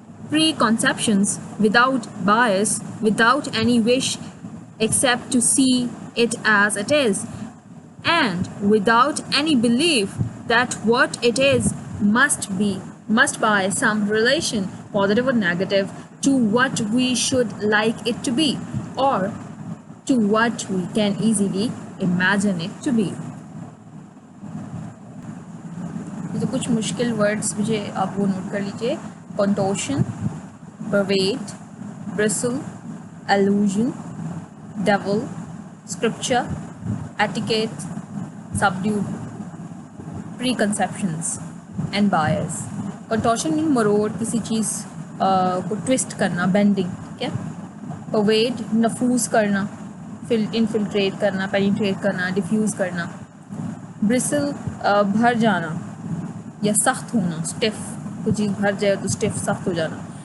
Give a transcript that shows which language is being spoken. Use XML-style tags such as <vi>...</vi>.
<en>preconceptions, without bias, without any wish except to see it as it is, and without any belief that what it is must by some relation, positive or negative, to what we should like it to be, or to what we can easily imagine it to be.</en> <hi>तो कुछ मुश्किल words मुझे आप वो note कर लीजिए।</hi> <en>Contortion, pervert, bristle, allusion, devil, scripture, etiquette, subdued, preconceptions and bias.</en> <hi>Contortion mean मरोड़, किसी चीज़ को ट्विस्ट करना, बेंडिंग, ठीक है। परवेड, नफूस करना, इनफिल्ट्रेट करना, पेनिट्रेट करना, डिफ्यूज़ करना। ब्रिसल, भर जाना या सख्त होना, स्टिफ, कोई चीज़ भर जाए तो स्टिफ, सख्त हो जाना।</hi>